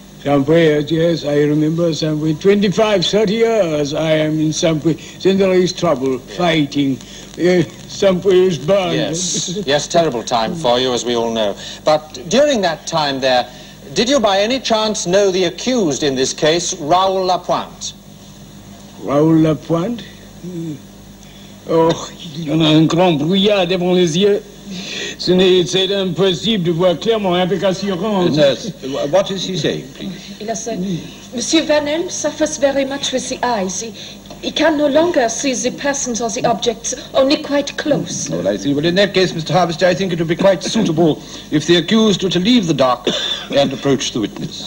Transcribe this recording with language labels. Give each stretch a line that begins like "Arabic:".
English: Sampwe, yes, I remember Sampwe. 25, 30 years I am in Sampwe. Then there is trouble, fighting. Sampwe is burned. Yes, terrible time for you, as we all know. But during that time there, did you by any chance know the accused in this case, Raoul Lapointe? Raoul Lapointe?
French: Oh, il y en a un grand brouillard devant les yeux. C'est impossible de voir clairement avec assurance.
English: Nurse, what is he saying, please?
French: Il a
English: said, Monsieur Van Helm suffers very much with the eyes. He can no longer see the persons or the objects, only quite close. Well, I see. Well, in that case, Mr. Harvester, I think it would be quite suitable if the accused were to leave the dock and approach the witness.